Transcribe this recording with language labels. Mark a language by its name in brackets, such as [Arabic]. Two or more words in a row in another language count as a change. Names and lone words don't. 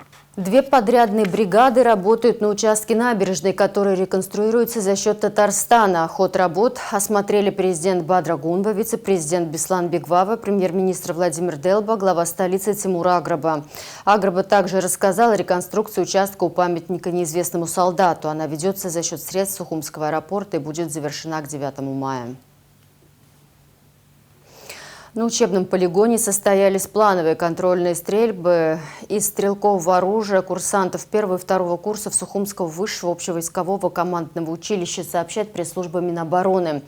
[Russian] Две подрядные бригады работают на участке набережной, который реконструируется за счет Татарстана. Ход работ осмотрели президент Бадра Гунба, вице-президент Беслан Бегвава, премьер-министр Владимир Делба, глава столицы Тимур Аграба. Аграба также рассказал о реконструкции участка у памятника неизвестному солдату. Она ведется за счет средств Сухумского аэропорта и будет завершена к 9 мая. На учебном полигоне состоялись плановые контрольные стрельбы из стрелкового оружия курсантов 1 и 2 курсов Сухумского высшего общевойскового командного училища, сообщает пресс-служба Минобороны.